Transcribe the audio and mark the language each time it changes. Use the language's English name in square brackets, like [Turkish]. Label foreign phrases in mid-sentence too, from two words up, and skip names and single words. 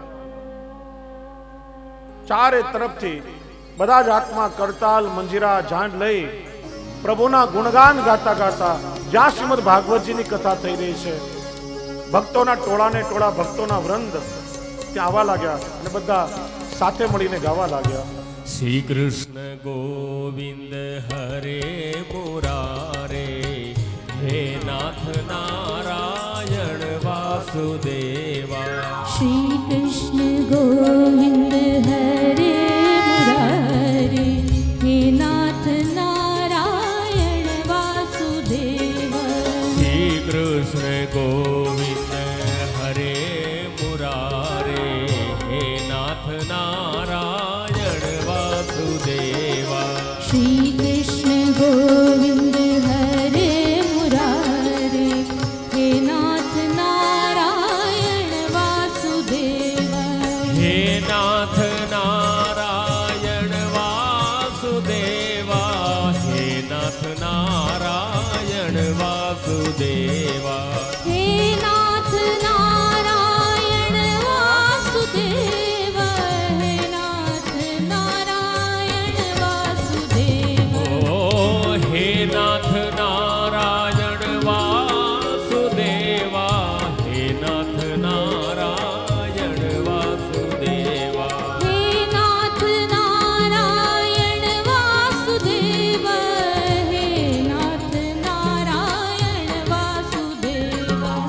[Gujarati] ચારે તરફથી બધા જ હાથમાં કરતાલ, મંજીરા, ઝાંડ લઈ પ્રભુના ગુણગાન ગાતા ગાતા જ્યાં શ્રીમદ ભાગવતજીની કથા થઈ રહી છે, ભક્તોના ટોળાને ટોળા, ભક્તોના વૃંદ ત્યાં આવવા લાગ્યા અને બધા સાથે મળીને ગાવા લાગ્યા. [Sanskrit] શ્રી કૃષ્ણ ગોવિંદ હરે મુરારે, હે નાથ નારાયણ વાસુદેવા. श्री कृष्ण गोविंद हरे मुरारे, हे नाथ नारायण वासुदेवा. શ્રી કૃષ્ણ ગોવિંદ હરે મુરારે, હે નાથ નારાયણ વાસુદેવા. श्री कृष्ण गोविंद हरे मुरारे, हे नाथ नारायण वासुदेवा. હે નાથ નારાયણ વાસુદેવા, હે નાથ નારાયણ વાસુદેવા. हे नाथ नारायण वासुदेवा, हे नाथ नारायण वासुदेवा. ઓ હે નાથ નારાયણ વાસુદેવા, હે નાથ નારાયણ વાસુદેવા. हे નાથ નારાયણ વાસુદેવા, હે નાથ નારાયણ વાસુદેવા.